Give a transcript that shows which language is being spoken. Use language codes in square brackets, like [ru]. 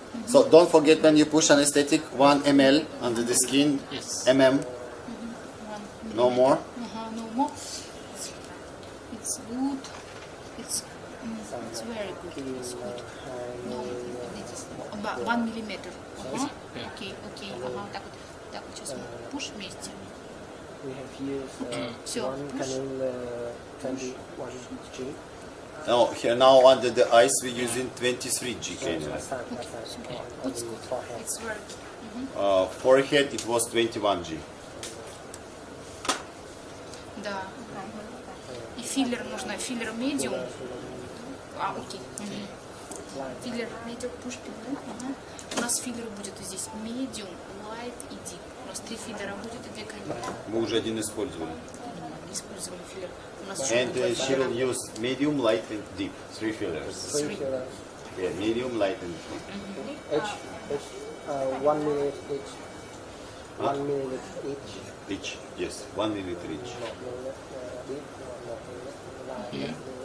[en] So don't forget when you push anesthetic, 1 ml under the skin, Yes. mm, One no more. Ага, no more. It's good. It's very good. It's good. No, it is about 1 millimeter. [ru] Ага. [en] Yeah. [ru] Окей. Ага, так вот сейчас мы push вместе. [en] We have used So, one push. cannula 21 G. No, here now under the eyes we're using 23G cannula. That's fine. It's good. It's very good. Forehead it was 21G. [ru] Да. И филлер нужно, филлер medium. Окей. Филлер medium, push филлер. Ага. У нас филлер будет здесь medium, light и deep. У нас 3 филлера будет и 2 канюли. Мы уже один использовали. Использовали филлер. У нас еще [en] And [ru] будет 2 [en] she will [ru] филлера. [en] use medium, light and deep. 3 fillers. 3 fillers. Yeah, medium, light and deep. Each 1 minute each. 1 minute each. Each, yes, 1 minute each. Not minute deep, not minute light.